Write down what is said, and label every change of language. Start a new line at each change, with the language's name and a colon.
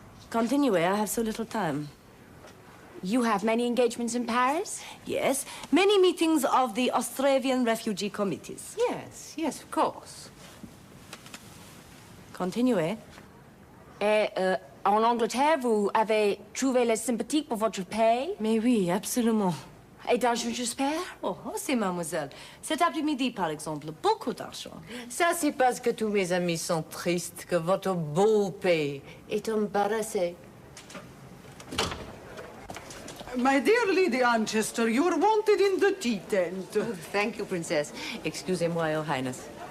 English: Continue, I have so little time. You have many engagements in Paris? Yes, many meetings of the Australian refugee committees. Yes, yes, of course.
French: Continuez. En Angleterre, vous avez trouvé la sympathie pour votre pays? Mais oui, absolument. Et d'argent, j'espère? Oh, c'est mademoiselle. Cet après-midi, par exemple, beaucoup d'argent. Ça, c'est parce que tous mes amis sont tristes que votre beau pays est embarrassé.
English: My dear Lady Anchester, you're wanted in the tea tent. Oh, thank you, Princess.
French: Excusez-moi,
English: Your Highness.